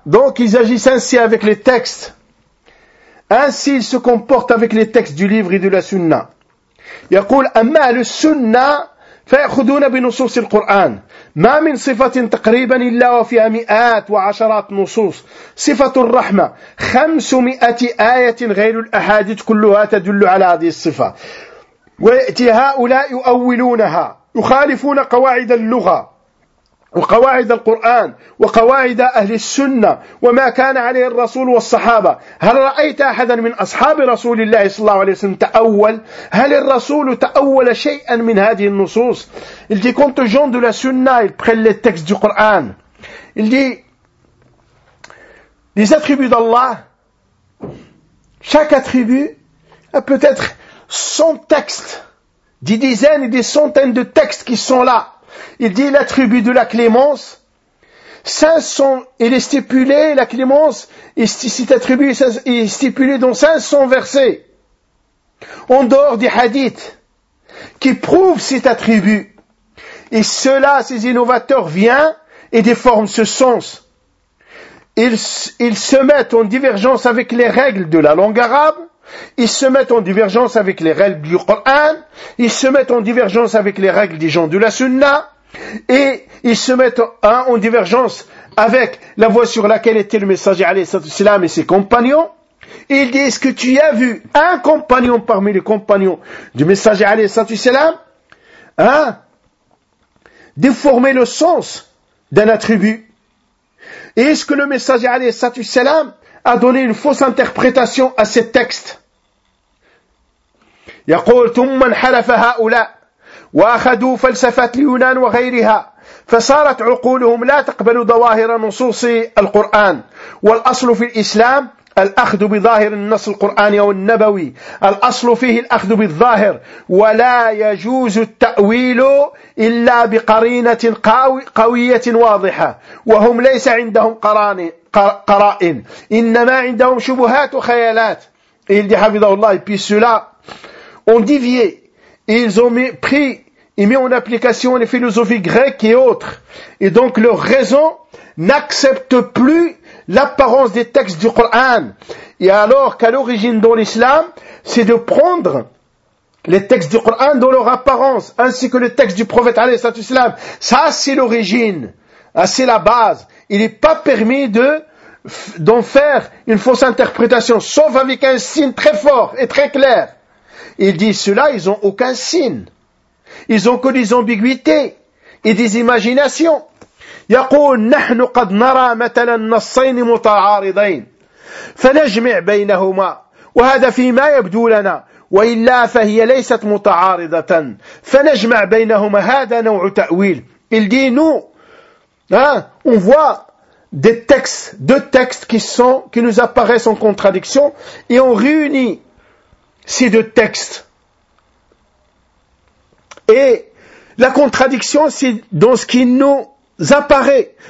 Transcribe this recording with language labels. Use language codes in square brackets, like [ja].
[fr] Donc ils agissent ainsi avec les textes. Ainsi ils se comportent avec les textes du livre et de la sunna. [ar] يقول أما أهل السنة فيأخذون بنصوص القرآن ما من صفة تقريبا إلا وفيها مئات وعشرات نصوص صفة الرحمة 500 آية غير الأحاديث كلها تدل على هذه الصفة ويأتي هؤلاء يؤولونها يخالفون قواعد اللغة وقواعد القرآن وقواعد أهل السنة وما كان عليه الرسول والصحابة هل رأيت أحدا من أصحاب رسول الله صلى الله عليه وسلم تأول هل الرسول تأول شيئا من هذه النصوص [fr] il dit quant aux gens de la sunna ils prennent les textes du Coran il dit les attributs d'Allah chaque attribut a peut-être 100 textes des dizaines et des centaines de textes qui sont là. Il dit l'attribut de la clémence, 500, il est stipulé, la clémence, cet attribut est stipulé dans 500 versets. En dehors des hadiths qui prouvent cet attribut. Et cela, ces innovateurs viennent et déforment ce sens. Ils se mettent en divergence avec les règles de la langue arabe. Ils se mettent en divergence avec les règles du Coran, ils se mettent en divergence avec les règles des gens de la Sunna, et ils se mettent en divergence avec la voie sur laquelle était le messager alayhissalam et ses compagnons. Ils disent, est-ce que tu as vu un compagnon parmi les compagnons du messager alayhissalam, hein, déformer le sens d'un attribut? Et est-ce que le messager alayhissalam a donné une fausse interprétation à ces textes. [ar] يقول ثم انحرف هؤلاء واخذوا فلسفات اليونان وغيرها فصارت عقولهم لا تقبل ظواهر نصوص القرآن والأصل في الإسلام الأخذ بظاهر النص القرآني أو النبوي الأصل فيه الأخذ بالظاهر ولا يجوز التأويل إلا بقرينة قوية واضحة وهم ليس عندهم قرائن إنما عندهم شبهات وخيالات إلدي حفظه الله بسلا [fr] ont dévié et ils ont pris et mis en application les philosophies grecques et autres. Et donc leur raison n'accepte plus l'apparence des textes du Coran. Et alors qu'à l'origine dans l'islam, c'est de prendre les textes du Coran dans leur apparence, ainsi que les textes du prophète alayhi salam. Ça c'est l'origine, c'est la base. Il n'est pas permis d'en faire une fausse interprétation, sauf avec un signe très fort et très clair. Il dit, ceux-là, ils n'ont aucun signe. Ils n'ont que des ambiguïtés et des imaginations. [ar] يقول, نحن قد نرى مثلا نصين متعارضين فنجمع بينهما وهذا فيما يبدو لنا وإلا فهي ليست متعارضة فنجمع بينهما هذا نوع تأويل. [fr] Il dit, on voit des textes, deux textes qui nous apparaissent en contradiction et on réunit ces deux textes. Et la contradiction, c'est dans ce qui nous apparaît.